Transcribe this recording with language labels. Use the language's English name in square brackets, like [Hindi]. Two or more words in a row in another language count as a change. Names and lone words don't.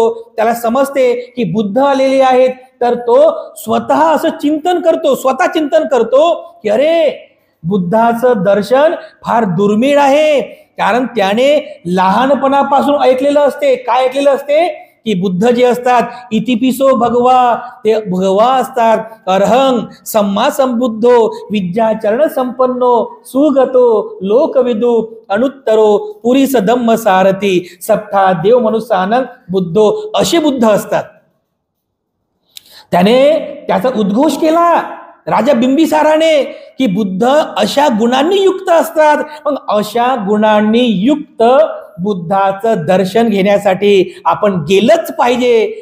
[Marathi] त्याला समजते की बुद्ध आलेले आहेत, तर तो स्वतः असं चिंतन करतो, स्वतः चिंतन करतो की अरे, बुद्धाचं दर्शन फार दुर्मिळ आहे. कारण त्याने लहानपणापासून ऐकलेलं असते. काय ऐकलेलं असते? की बुद्ध जे असतात [Pali] इतिपिसो भगवा, [Marathi] ते भगवा असतात. [Pali] अर्हंग सम्मा संबुद्धो विद्याचरण संपन्नो सुगतो लोकविदु अनुत्तरो पुरीस धम्म सारथी सप्ता देव मनुष्यानं बुद्धो, [Marathi] असे बुद्ध असतात. त्याने त्याचा उद्घोष केला राजा बिंबिसाराने की बुद्ध अशा गुणांनी युक्त असतात. मग अशा गुणांनी युक्त बुद्धाचं दर्शन घेण्यासाठी आपण गेलंच पाहिजे.